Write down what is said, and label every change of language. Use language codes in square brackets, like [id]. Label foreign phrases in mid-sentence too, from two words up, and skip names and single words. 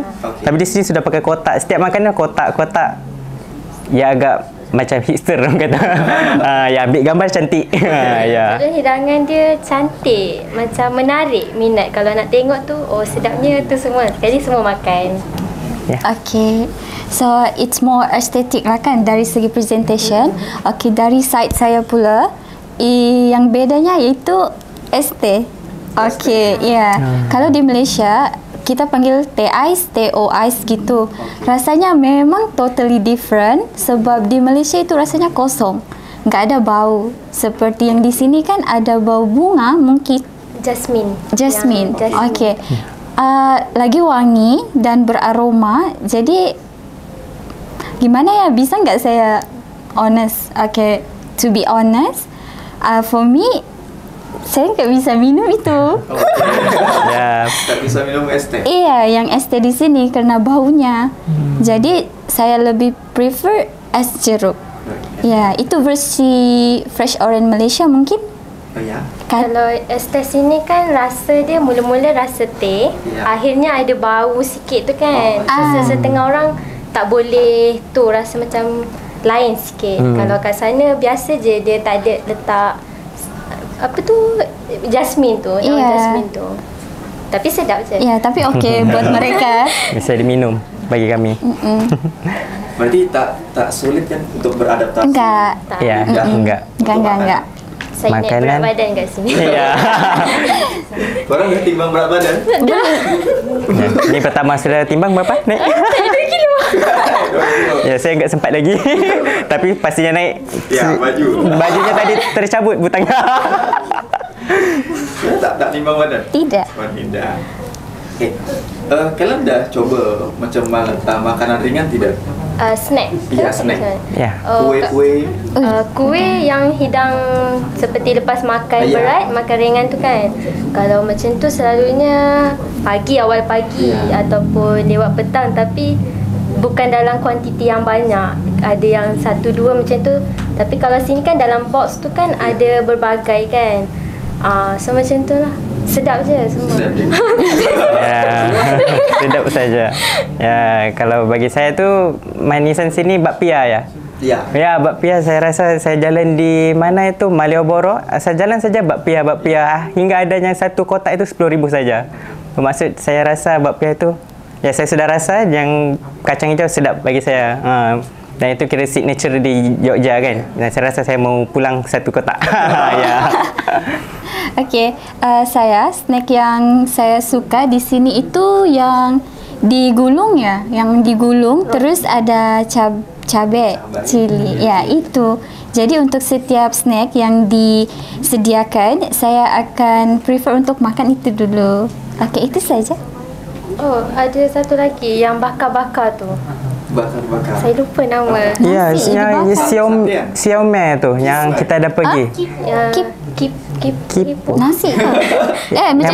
[ms] Okay. Tapi di sini sudah pakai kotak. Setiap makanan kotak-kotak. Ya, agak macam hipster orang kata. Ya, ambil gambar cantik. Ya. Hidangan dia cantik, macam menarik minat. Kalau nak tengok tu, oh sedapnya tu semua. Sekali semua makan. Yeah. [en] Okay, so it's more aesthetic [ms] lah kan dari segi [en] presentation. [ms] Okay, dari side saya pula, yang bedanya iaitu ST. Okay, ya. Yeah. Kalau di Malaysia kita panggil teh ais, teh ais gitu. Rasanya memang [en] totally different [ms] sebab di Malaysia itu rasanya kosong, nggak ada bau. Seperti yang di sini kan ada bau bunga mungkin. Jasmine. Okay. Lagi wangi dan beraroma. [id] Jadi gimana ya, bisa nggak saya honest? [en] Okay, to be honest, for me, [id] saya nggak bisa minum itu. Ya, nggak bisa minum es teh. Iya, yang es teh di sini karena baunya. Jadi saya lebih prefer es jeruk. Ya, itu versi [en] Fresh Orange [id] Malaysia mungkin. Oh ya. [ms] Kalau es teh sini kan rasa dia mula-mula rasa teh, akhirnya ada bau sikit tu kan. Setengah orang tak boleh tu, rasa macam lain sikit. Kalau kat sana biasa je, dia tak ada letak apa tu, jasmine tu, jasmine tu. Tapi sedap je. [id] Ya, tapi okey buat mereka. Bisa diminum bagi kami. Berarti tak sulit kan untuk beradaptasi? Enggak. [ms] Tak. Ya, [id] Enggak. enggak. Enggak. [ms] Saya naik Makanan. berat badan kat sini. Ya. Korang dah timbang berat badan? [id] Ya, ini pertama sudah timbang berapa? Naik? 2 kilo. Ya, saya enggak sempat lagi. Tapi pastinya naik. [ms] Ya, baju. Bajunya tadi tercabut butangnya. Tak timbang badan? Tidak. Oh, tidak. Okay. Kalian dah coba macam makanan ringan tidak? Snack. Iya, snack. Ya. [id] Kue-kue. [ms] Kuih yang hidang seperti lepas makan Ya. berat, makan ringan tu kan. Kalau macam tu selalunya pagi, awal pagi Ya. ataupun lewat petang, tapi bukan dalam kuantiti yang banyak. Ada yang 1-2 macam tu. Tapi kalau sini kan dalam box tu kan ada berbagai kan. So macam tu lah. Sedap je semua. Sedap je. Ya, sedap saja. Ya, kalau bagi saya tu manisan sini bakpia ya. Ya. Ya, bakpia saya rasa saya jalan di mana itu Malioboro, saya jalan saja bakpia hingga ada yang satu kotak itu 10,000 saja. Bermaksud saya rasa bakpia itu ya saya sudah rasa yang kacang hijau sedap bagi saya. Dan itu kira signature di Jogja kan. Dan saya rasa saya mau pulang satu kotak. Ya. Okey, saya snack yang saya suka di sini itu yang digulung ya, yang digulung terus ada cabai, cili. Ya, itu. Jadi untuk setiap snack yang disediakan, saya akan prefer untuk makan itu dulu. Okey, itu saja. Oh, ada satu lagi yang bakar-bakar tu. Bakar-bakar. Saya lupa nama. Ya, Nasi yang dibakar. Xiaomi tu yang kita dah pergi. Kipu. Nasi ke? Yang